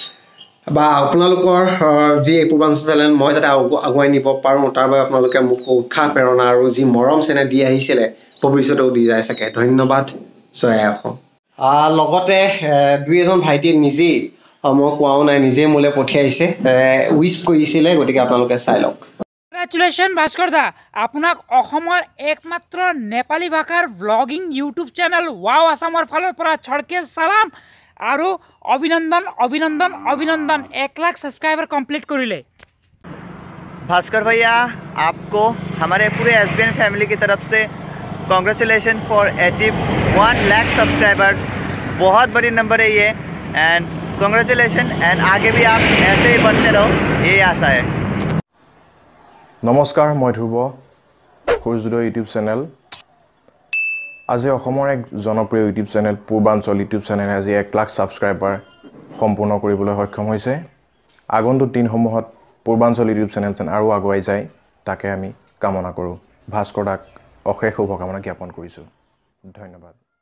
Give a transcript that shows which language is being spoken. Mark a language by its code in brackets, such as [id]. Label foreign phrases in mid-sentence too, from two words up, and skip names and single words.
[as] বা আপোনালোকৰ যি পূৰ্বাঞ্চল চেনেল মই যাতে আগুৱাই নিব পাৰোঁ তাৰ বাবে আপোনালোকে মোক উৎসাহ প্ৰেৰণা আৰু যি মৰম চেনেহ দি আহিছিলে ভৱিষ্যতেও দি যায় চাগে ধন্যবাদ জয় অসম লগতে দুই এজন ভাইটিয়ে নিজেই মই কোৱাও নাই নিজেই মোলৈ পঠিয়াইছে উইচ কৰিছিলে গতিকে আপোনালোকে চাই লওক কংগ্ৰেচুলেশ্যন ভাস্কৰ দা আপোনাক অসমৰ একমাত্ৰ নেপালী ভাষাৰ ব্লগিং ইউটিউব চেনেল ৱাও আসামৰ ফালৰ পৰা ছড়কে সালাম আৰু [hi] अभिनंदन अभिनंदन अभिनंदन 1 लाख सब्सक्राइबर कंप्लीट कर ले भास्कर भैया आपको हमारे पूरे एसबीएन फैमिली की तरफ से [en] congratulation for achieve [hi] 1 लाख सब्सक्राइबर्स बहुत बड़ी नंबर है ये [en] and congratulation and [hi] आगे भी आप ऐसे ही बढ़ते रहो यही आशा है नमस्कार मैं ध्रुव सूर्योदय यूट्यूब चैनल [as] আজি অসমৰ এক জনপ্ৰিয় ইউটিউব চেনেল পূৰ্বাঞ্চল ইউটিউব চেনেলে আজি 1 লাখ ছাবস্ক্ৰাইবাৰ সম্পূৰ্ণ কৰিবলৈ সক্ষম হৈছে আগন্তুক দিনসমূহত পূৰ্বাঞ্চল ইউটিউব চেনেল আৰু আগুৱাই যায় তাকে আমি কামনা কৰোঁ ভাস্কৰ দাক অশেষ শুভকামনা জ্ঞাপন কৰিছোঁ ধন্যবাদ